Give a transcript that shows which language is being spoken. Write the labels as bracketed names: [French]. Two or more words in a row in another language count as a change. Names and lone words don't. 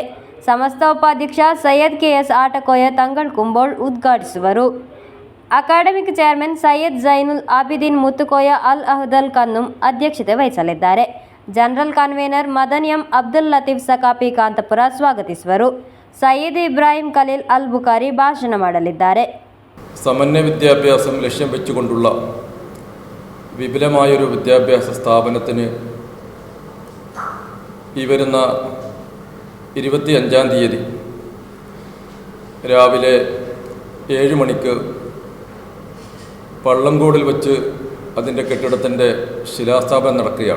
[Kannada] ಸಂಸ್ಥಾ ಉಪಾಧ್ಯಕ್ಷ ಸೈಯದ್ KS ಆಟಕೋಯ ತಂಗಳ್ ಕುಂಬೋಳ್ ಉದ್ಘಾಟಿಸುವರು. [English] academic chairman [Kannada] ಸೈಯದ್ ಜೈನುಲ್ ಆಬಿದೀನ್ ಮುತ್ತುಕೋಯ ಅಲ್ ಅಹ್ದಲ್ ಕನ್ನುಂ ಅಧ್ಯಕ್ಷತೆ ವಹಿಸಲಿದ್ದಾರೆ. [English] general convener [Kannada] ಮದನಿಯಂ ಅಬ್ದುಲ್ ಲತೀಫ್ ಸಕಾಪಿ ಕಾಂತಪುರ ಸ್ವಾಗತಿಸುವರು. ಸಯ್ಯದ್ ಇಬ್ರಾಹಿಂ ಖಲೀಲ್ ಅಲ್ ಬುಖಾರಿ ಭಾಷಣ ಮಾಡಲಿದ್ದಾರೆ. [Malayalam] സമന്വയ വിദ്യാഭ്യാസം ലക്ഷ്യം വെച്ചുകൊണ്ടുള്ള വിപുലമായൊരു വിദ്യാഭ്യാസ സ്ഥാപനത്തിന് ഈ വരുന്ന 25-ാം തീയതി രാവിലെ 7 മണിക്ക് പള്ളങ്കോടിൽ വച്ച് അതിൻ്റെ കെട്ടിടത്തിൻ്റെ ശിലാസ്ഥാപനം നടക്കുകയാണ്.